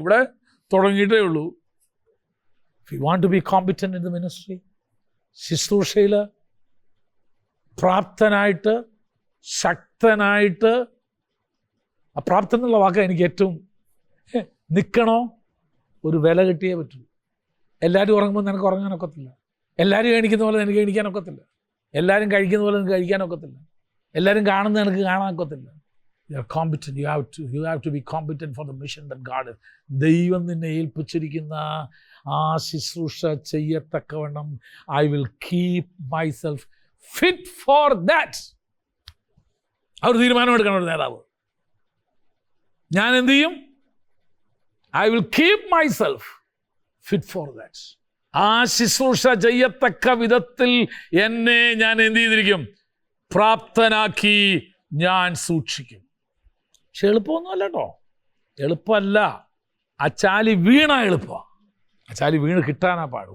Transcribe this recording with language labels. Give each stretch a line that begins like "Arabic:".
Malayalam: ഇവിടെ തുടങ്ങിയിട്ടേ ഉള്ളൂ.
English: If you want to be competent in the ministry,
Malayalam: ശുശ്രൂഷയിൽ പ്രാപ്തനായിട്ട്, ശക്തനായിട്ട്, ആ പ്രാപ്തൻ എന്നുള്ള വാക്ക് എനിക്ക് ഏറ്റവും നിൽക്കണോ, ഒരു വില കിട്ടിയേ പറ്റൂ. എല്ലാവരും ഉറങ്ങുമ്പോൾ നിനക്ക് ഉറങ്ങാനൊക്കത്തില്ല. എല്ലാവരും എണീക്കുന്ന പോലെ എനിക്ക് എണീക്കാനൊക്കത്തില്ല. എല്ലാവരും കഴിക്കുന്ന പോലെ എനിക്ക് കഴിക്കാനൊക്കത്തില്ല. എല്ലാവരും കാണുന്നത് എനിക്ക് കാണാനൊക്കത്തില്ല.
English: You are competent. You have to be competent for the mission that God is.
Malayalam: ദൈവം നിന്നെ ഏൽപ്പിച്ചിരിക്കുന്ന ആ ശുശ്രൂഷ ചെയ്യത്തക്കവണ്ണം
English: I will keep myself fit for that.
Malayalam: ആ ഒരു തീരുമാനമെടുക്കണം ഒരു നേതാവ്. ഞാൻ എന്ത് ചെയ്യും?
English: I will keep myself fit for that.
Malayalam: ആ ശുശ്രൂഷ ചെയ്യത്തക്ക വിധത്തിൽ എന്നെ ഞാൻ എന്ത് ചെയ്തിരിക്കും? പ്രാപ്തനാക്കി ഞാൻ സൂക്ഷിക്കും. പക്ഷെ എളുപ്പമൊന്നുമല്ല കേട്ടോ, എളുപ്പമല്ല. ആ ചാലി വീണ എളുപ്പമാണ്, ആ ചാലി വീണ് കിട്ടാനാ പാട്.